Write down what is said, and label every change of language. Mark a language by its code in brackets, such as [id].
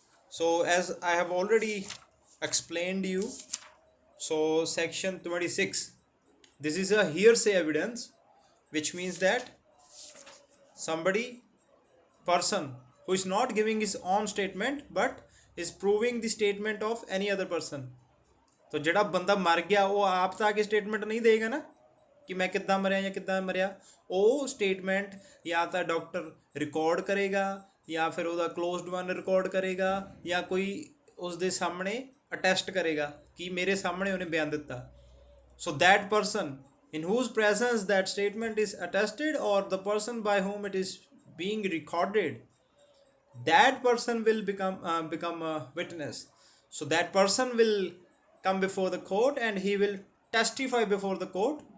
[en] So as I have already explained you, so section 26, this is a hearsay evidence, which means that somebody, person who is not giving his own statement but is proving the statement of any other person. [pa] तो ਜਿਹੜਾ ਬੰਦਾ ਮਰ ਗਿਆ ਉਹ ਆਪ ਤਾਂ ਆ ਕੇ statement ਨਹੀਂ ਦੇਗਾ ਨਾ ਕਿ ਮੈਂ ਕਿੱਦਾਂ ਮਰਿਆ ਜਾਂ ਕਿੱਦਾਂ ਮਰਿਆ। ਉਹ ਸਟੇਟਮੈਂਟ ਜਾਂ ਤਾਂ ਡਾਕਟਰ ਰਿਕਾਰਡ ਕਰੇਗਾ, ਜਾਂ ਫਿਰ ਉਹਦਾ ਕਲੋਜ਼ਡ ਵਨ ਰਿਕਾਰਡ ਕਰੇਗਾ, ਜਾਂ ਕੋਈ ਉਸ ਦੇ ਸਾਹਮਣੇ ਅਟੈਸਟ ਕਰੇਗਾ ਕਿ ਮੇਰੇ ਸਾਹਮਣੇ ਉਹਨੇ ਬਿਆਨ ਦਿੱਤਾ। [en] So that person in whose presence that statement is attested, or the person by whom it is being recorded, that person will become a witness. So that person will come before the court and he will testify before the court.